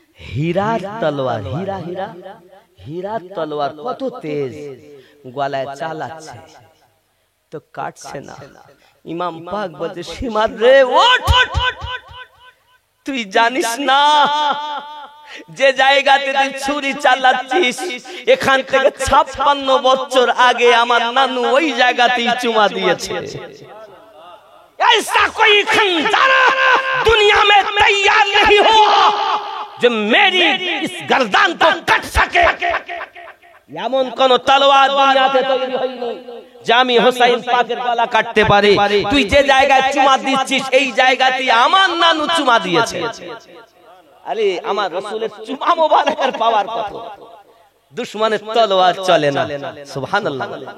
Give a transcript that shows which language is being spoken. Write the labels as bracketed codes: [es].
[bn] হীরার তলোয়ার, হীরা হীরা হীরার তলোয়ার কত তেজ, গলায় চালাচ্ছে তো কাটছে না। ইমাম পাক বলছে সীমার রে ওঠ, তুই জানিস না যে জায়গাতে তুই ছুরি চালাচ্ছিস এখান থেকে 56 বছর আগে আমার নানু ওই জায়গাতেই চুমা দিয়েছে। [hi] ऐसा कोई खंजर दुनिया में तैयार नहीं हुआ जो मेरी इस गर्दन को कट सके। [bn] এমন কোন তলোয়ার দুনিয়াতে তৈরি হয়নি যে আমি হুসাইন পাকের গলা কাটতে পারে। তুই যে জায়গায় চুমা দিচ্ছিস এই জায়গাতেই আমার নানু চুমা দিয়েছে। আরে আমার রাসূলের চুমা মোবারকের পাওয়ার কত, দুশমনের তলোয়ার চলে না। সুবহানাল্লাহ।